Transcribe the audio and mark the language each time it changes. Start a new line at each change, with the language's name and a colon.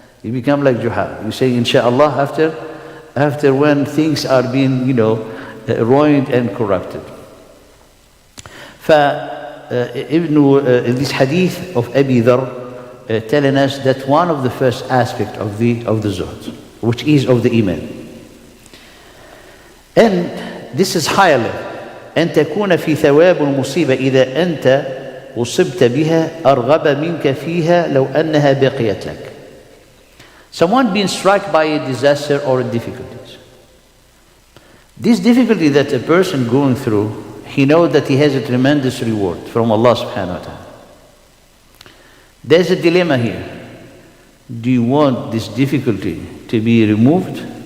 English: You become like Juha. You say insha'Allah after when things are being, ruined and corrupted. In this hadith of Abi Dhar, telling us that one of the first aspects of the zuhd, which is of the iman. And this is higher level.
Arabic: أن تكون في ثواب المصيبة إذا أنت أصبت بها أرغب منك فيها لو أنها بقيت لك.
English: Someone being struck by a disaster or a difficulty. This difficulty that a person going through, he knows that he has a tremendous reward from Allah subhanahu wa ta'ala. There's a dilemma here. Do you want this difficulty to be removed?